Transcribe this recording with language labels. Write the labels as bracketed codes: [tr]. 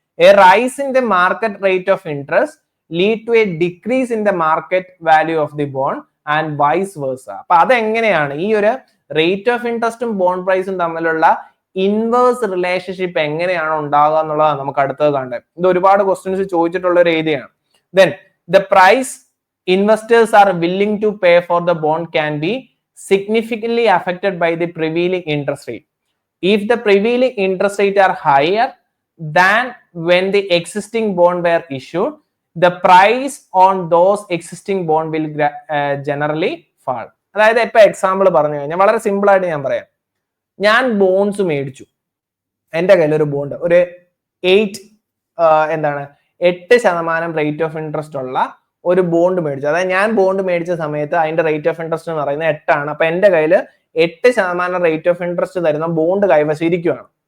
[en] A rise in the market rate of interest lead to a decrease in the market value of the bond and vice versa. [ml] അപ്പൊ അതെങ്ങനെയാണ് ഈ ഒരു rate of ഇൻട്രസ്റ്റും bond പ്രൈസും തമ്മിലുള്ള inverse relationship എങ്ങനെയാണ് ഉണ്ടാകുക എന്നുള്ളതാണ് നമുക്ക് അടുത്തത് കണ്ടത്. ഇത് ഒരുപാട് ക്വസ്റ്റ്യൻസ് ചോദിച്ചിട്ടുള്ള ഒരു ഏരിയയാണ്. [en] Then the price investors are willing to pay for the bond can be significantly affected by the prevailing interest rate. If the prevailing interest rate are higher than when the existing bond were issued, the price on those existing bond will generally fall. [ml] അതായത് ഇപ്പൊ example പറഞ്ഞു കഴിഞ്ഞാൽ വളരെ simple ആയിട്ട് ഞാൻ പറയാം. ഞാൻ bonds മേടിച്ചു. എൻ്റെ കയ്യിൽ ഒരു ബോണ്ട് ഒരു 8% റേറ്റ് ഓഫ് ഇൻട്രസ്റ്റ് ഉള്ള ഒരു ബോണ്ട് മേടിച്ചു. അതായത് ഞാൻ ബോണ്ട് മേടിച്ച സമയത്ത് അതിന്റെ റേറ്റ് ഓഫ് ഇൻട്രസ്റ്റ് എന്ന് പറയുന്നത് 8 അപ്പൊ എന്റെ കയ്യിൽ 8% റേറ്റ് ഓഫ് ഇൻട്രസ്റ്റ് തരുന്ന ബോണ്ട് കൈവശം ഇരിക്കുകയാണ്.